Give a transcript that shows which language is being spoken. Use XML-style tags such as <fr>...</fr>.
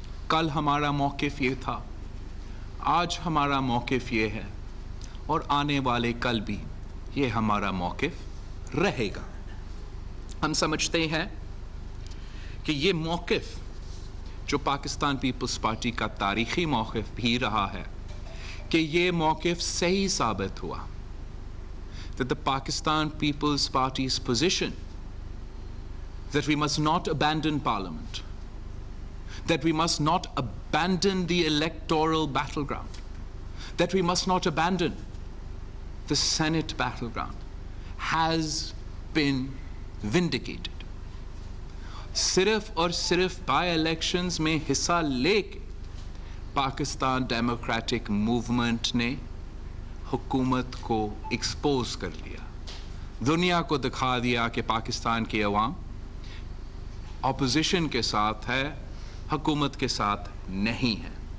<hi>कल हमारा मौक़िफ़ ये था, आज हमारा मौक़िफ़ ये है और आने वाले कल भी ये हमारा मौक़िफ़ रहेगा। हम समझते हैं कि ये मौक़िफ़ जो पाकिस्तान पीपल्स पार्टी का तारीख़ी मौक़िफ़ भी रहा है कि ये मौक़िफ़ सही साबित हुआ।</hi> <en>That the Pakistan People's Party's position that we must not abandon Parliament, that we must not abandon the electoral battleground, that we must not abandon the Senate battleground has been vindicated.</en> <hi>सिर्फ और सिर्फ by elections में हिस्सा लेके Pakistan democratic movement ने हुकूमत को expose कर लिया, दुनिया को दिखा दिया कि पाकिस्तान के अवाम ऑपोजिशन के साथ है, हुकूमत के साथ नहीं है।</hi>